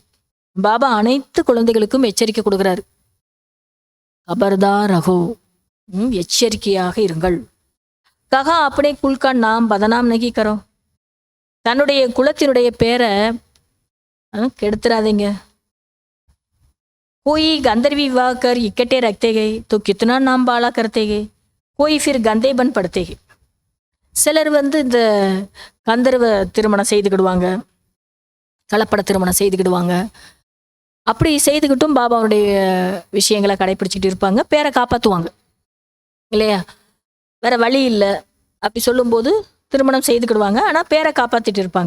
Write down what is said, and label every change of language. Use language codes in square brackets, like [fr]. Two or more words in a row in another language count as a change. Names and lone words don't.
[ta] பாபா அனைத்து குழந்தைகளுக்கும் எச்சரிக்கை கொடுக்குறாரு. [hi] ख़बरदार रहो, [ta] எச்சரிக்கையாக இருங்கள். [hi] कहा अपने कुल का नाम बदनाम नहीं करो. [ta] தன்னுடைய குலத்தினுடைய பேரை கெடுத்துறாதீங்க. [hi] कोई गंदरवी विवाह कर इकट्ठे रखते गए तो कितना नाम बाला करते गए, कोई फिर गंदे बन पड़ते गए. [ta] சிலர் இந்த கந்தர்வ திருமணம் செய்துக்கிடுவாங்க, கலப்பட திருமணம் செய்துக்கிடுவாங்க. அப்படி செய்துக்கிட்டும் பாபாவுடைய விஷயங்களை கடைப்பிடிச்சிட்டு இருப்பாங்க, பேரை காப்பாற்றுவாங்க இல்லையா. வேற வழி இல்லை அப்படி சொல்லும்போது திருமணம் செய்துக்கிடுவாங்க, ஆனால் பேரை காப்பாற்றிட்டு இருப்பாங்க.